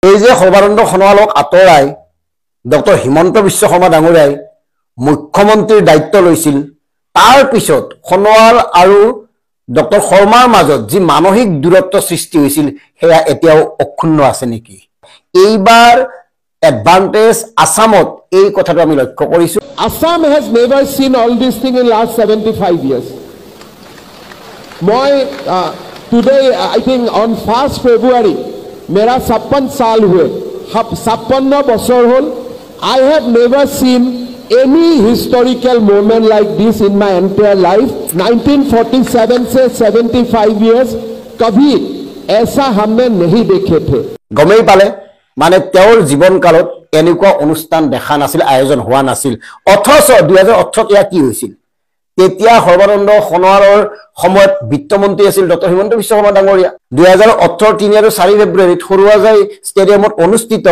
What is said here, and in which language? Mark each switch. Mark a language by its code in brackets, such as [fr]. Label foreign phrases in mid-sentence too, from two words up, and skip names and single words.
[as] এই যে সৰ্বানন্দ সোণোৱালক আঁতৰাই ডক্টৰ হিমন্ত বিশ্ব শৰ্মা ডাঙৰীয়াই মুখ্যমন্ত্ৰীৰ দায়িত্ব লৈছিল তাৰ পিছত সোণোৱাল আৰু ডক্টৰ শৰ্মাৰ মাজত যি মানসিক দূৰত্ব সৃষ্টি হৈছিল সেয়া এতিয়াও অক্ষুণ্ণ আছে নেকি এইবাৰ এডভান্টেজ আসামত এই কথাটো আমি লক্ষ্য কৰিছো [en] Assam has never seen all this thing in last 75 years today I think on 1st February [hi] मेरा 56 साल हुए [as] 56 বছৰ হল [en] I have never seen any historical moment like this in my entire life [hi] 1947 से 75 years कभी ऐसा हमने नहीं देखे थे [as] গমেই পালে মানে তেওঁৰ জীৱন কালত এনেকুৱা অনুষ্ঠান দেখা নাছিল আয়োজন হোৱা নাছিল অথচ 2018 ইয়া কি হৈছিল তেতিয়া সৰ্বানন্দ সোণোৱালৰ সময়ত বিত্তমন্ত্ৰী আছিল ডক্টৰ হিমন্ত বিশ্ব শৰ্মা ডাঙৰীয়া 2018 3 আৰু 4 ফেব্ৰুৱাৰীত সৰুৱাজাই ষ্টেডিয়ামত অনুষ্ঠিত